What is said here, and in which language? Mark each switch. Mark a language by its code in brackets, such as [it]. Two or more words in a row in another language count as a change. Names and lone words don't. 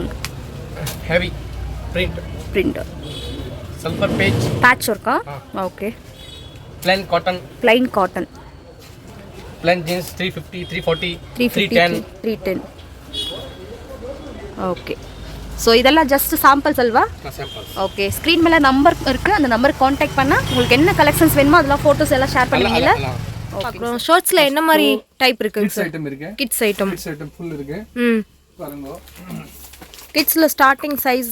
[en] heavy print sulphur patch work. okay. plain cotton plain jeans 350 340 310. ಓಕೆ. [ta] ஸோ இதெல்லாம் [en] just samples [ta] அல்வா? [en] samples. [ta] ஓகே, ஸ்க்ரீன் மேலே நம்பர் இருக்குது, அந்த நம்பருக்கு காண்டாக்ட் பண்ணால் உங்களுக்கு என்ன கலெக்ஷன்ஸ் வேணுமோ அதெல்லாம் ஃபோட்டோஸ் எல்லாம் ஷேர் பண்ணுவீங்களா? அப்புறம் ஷர்ட்ஸில் என்ன மாதிரி டைப் இருக்குது? [en] kids item [ta] இருக்கு. [en] kids item [ta] ஃபுல் இருக்கு. பாருங்க. கிட்ஸில் [en] starting size